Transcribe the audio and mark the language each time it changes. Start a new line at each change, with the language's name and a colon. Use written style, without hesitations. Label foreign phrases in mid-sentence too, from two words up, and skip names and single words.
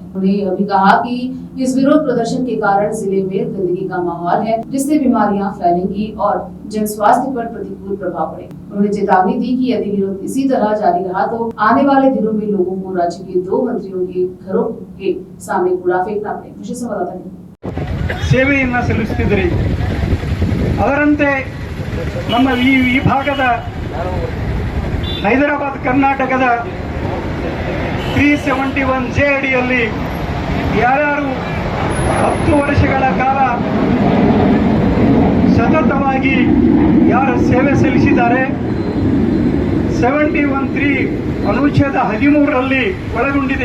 Hindi: उन्होंने यह भी कहा कि इस विरोध प्रदर्शन के कारण जिले में गंदगी का माहौल है, जिससे बीमारियां फैलेंगी और जन स्वास्थ्य पर प्रतिकूल प्रभाव पड़ेगा। उन्होंने चेतावनी दी कि यदि विरोध इसी तरह जारी रहा तो आने वाले दिनों में लोगों को राज्य के 2 मंत्रियों के घरों के सामने कूड़ा फेंकना पड़ेगा। विशेष संवाददाता
Kannada: ಸೇವೆಯನ್ನು ಸಲ್ಲಿಸುತ್ತಿದ್ದರು. ಅದರಂತೆ ನಮ್ಮ ಈ ಭಾಗದ ಹೈದರಾಬಾದ್ ಕರ್ನಾಟಕದ 371J ಅಡಿಯಲ್ಲಿ ಯಾರ್ಯಾರು 10 ವರ್ಷಗಳ ಕಾಲ ಸತತವಾಗಿ ಯಾರು ಸೇವೆ ಸಲ್ಲಿಸಿದ್ದಾರೆ, 71(3) ಅನುಚ್ಛೇದ 13ರಲ್ಲಿ ಒಳಗೊಂಡಿದೆ.